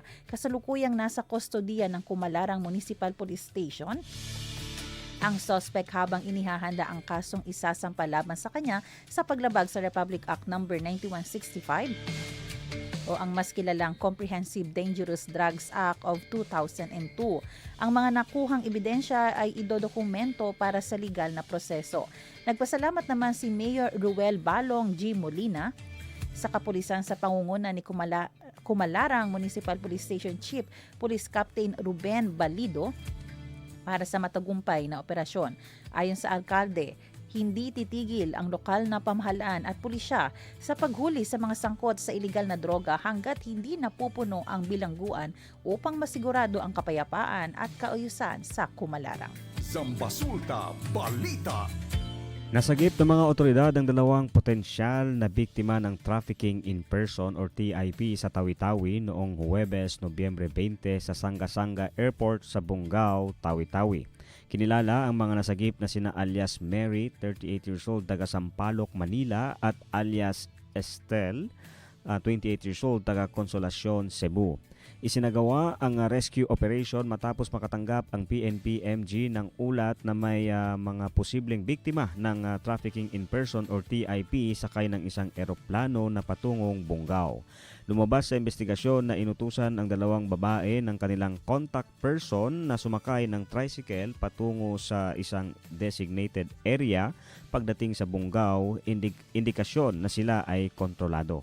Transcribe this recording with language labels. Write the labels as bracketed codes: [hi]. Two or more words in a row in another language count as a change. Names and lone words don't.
[tl] Kasalukuyang nasa kustodiya ng Kumalarang Municipal Police Station ang suspect habang inihahanda ang kasong isasampa laban sa kanya sa paglabag sa Republic Act No. 9165 o ang mas kilalang Comprehensive Dangerous Drugs Act of 2002. Ang mga nakuhang ebidensya ay idodokumento para sa legal na proseso. Nagpasalamat naman si Mayor Ruel Balong G. Molina sa kapulisan sa pangunguna ni Kumalarang Municipal Police Station Chief Police Captain Ruben Balido para sa matagumpay na operasyon. Ayon sa alkalde, hindi titigil ang lokal na pamahalaan at pulisya sa paghuli sa mga sangkot sa iligal na droga hanggat hindi napupuno ang bilangguan upang masigurado ang kapayapaan at kaayusan sa Kumalarang. Zambasulta Balita. Nasagip ng mga otoridad ang dalawang potensyal na biktima ng [en] trafficking in person [tl] or TIP sa Tawi-Tawi noong Huwebes, Nobyembre 20 sa Sanga-Sanga Airport sa Bungao, Tawi-Tawi. Kinilala ang mga nasagip na sina alias Mary, [en] 38 years old, [tl] taga Sampaloc, Manila at alias Estel, [en] 28 years old, [tl] taga Consolacion, Cebu. Isinagawa ang [en] rescue operation [tl] matapos makatanggap ang PNP-MG ng ulat na may mga posibleng biktima ng [en] trafficking in person [tl] or TIP sakay ng isang eroplano na patungong Bungaw. Lumabas sa investigasyon na inutusan ang dalawang babae ng kanilang [en] contact person [tl] na sumakay ng tricycle patungo sa isang [en] designated area. [tl] Pagdating sa Bungaw, indikasyon na sila ay kontrolado.